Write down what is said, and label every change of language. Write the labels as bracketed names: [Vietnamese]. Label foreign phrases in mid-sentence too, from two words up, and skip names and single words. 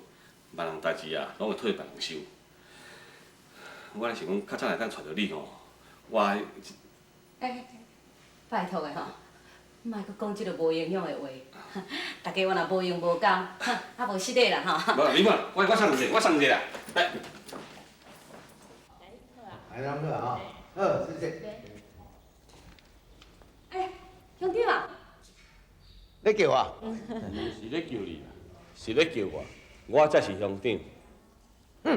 [Min Nan Chinese] 别人代志啊，拢会替别人想。我咧想讲，较早来咱找着你吼，我拜托的吼，莫搁讲即个无营养的话。大家我若无用无功，啊无失礼啦吼。无，你看，我送一个，我送一个啦。来，来，咱们啊，谢谢。乡长啊，你叫我？是咧叫你啦，是咧叫我才是乡长。